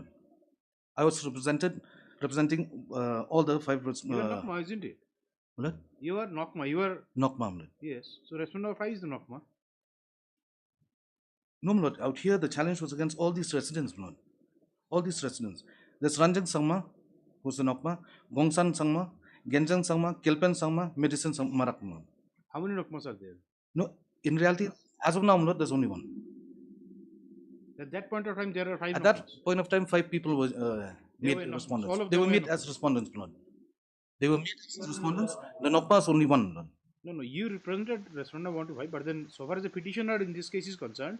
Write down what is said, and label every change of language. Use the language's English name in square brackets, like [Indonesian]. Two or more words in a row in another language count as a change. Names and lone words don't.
[English] I was representing all the 5 respondents. You are Nokma, isn't it? What? You are Nokma. You are Nokma. Yes. So respondent number 5 is the Nokma. No, my lord. Out here, the challenge was against all these residents, my lord. All these residents. There's Ranjan Sangma, who's the Nokma, Gongsan Sangma, Genjang Sangma, Kilpen Sangma, Medicine Marak, my lord. How many Nokmas are there? No, in reality, as of now, my lord, there's only one. At that point of time, there are 5 At Nokmas. that point of time, 5 people were They made were Nokmas. respondents. All of They them were were made Nokmas. as respondents, my lord. They were made as respondents. The Nokma is only one, my lord. No, you represented respondent 1 to 5, but then so far as the petitioner in this case is concerned,